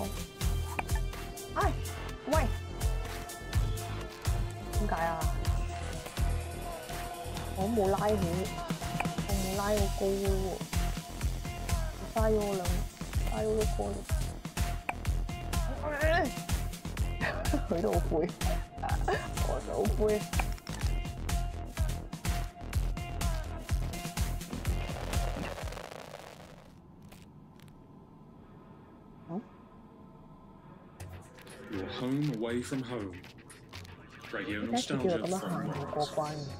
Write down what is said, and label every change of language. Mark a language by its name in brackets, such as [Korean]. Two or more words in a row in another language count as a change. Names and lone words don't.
[Cantonese] 哎，喂，點解啊？我冇拉起，我冇拉好高喎，嘥咗我個過嚟。佢都好灰，我就好灰。 [English] You're home away from home. Radio nostalgia from